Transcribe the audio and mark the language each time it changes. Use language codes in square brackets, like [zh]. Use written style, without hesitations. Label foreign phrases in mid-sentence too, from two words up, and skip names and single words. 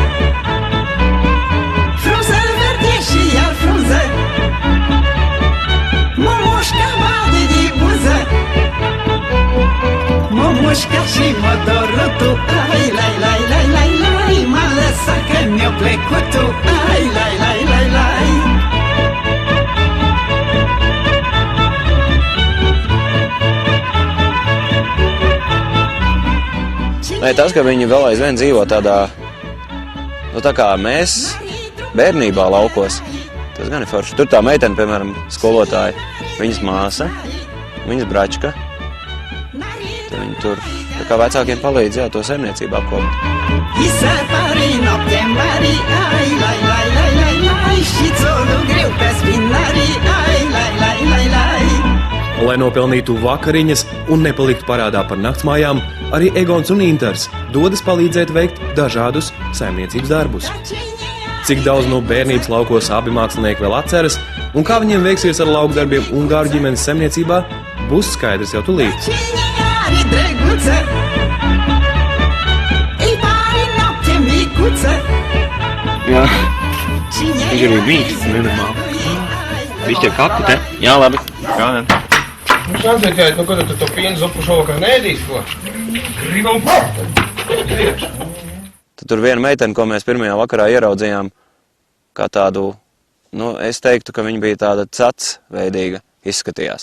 [ro] Frunze verde și iar frunze, mămușca bage din buză. Mămușca și motorul tu, ai lai lai lai lai lai, m-a lăsat că mi-a plecut tu, ai lai lai lai lai. [lv] Nē, tas, ka viņi vēl aizvien dzīvo tādā, tā kā mēs bērnībā laukos, tas gan ir forši. Tur tā meitene, piemēram, skolotāja, viņas māsa, viņas bračka. Tad viņi tur tā kā vecākiem palīdz, to saimniecību apkopot. [ro] Visă pare noapte mare, ai lai lai lai lai lai, și țolul greu pe spinarii, ai lai lai lai lai. [lv] Lai nopelnītu vakariņas un nepaliktu parādā par naktsmājām, arī Egons un Intars dodas palīdzēt veikt dažādus saimniecības darbus. Cik daudz no bērnības laukos abi mākslinieki vēl atceras, un kā viņiem veiksies ar laukdarbiem Ungāru ģimenes saimniecībā, būs skaidrs jau tūlīt. [ro] Cine are drăguță, îi pare noapte micuță. [lv] Jā, [ro] Cine [lv] viņš ir bijis, nenormāli. Viņš ir kaku te? Jā, labi. Jā, ne. Sāciet, nu, kad tu to pienu zupu šovakar nēdīs, ko? Gribam Tad tur viena meitene, ko mēs pirmajā vakarā ieraudzījām, kā tādu, es teiktu, ka viņa bija tāda veidīga izskatījās.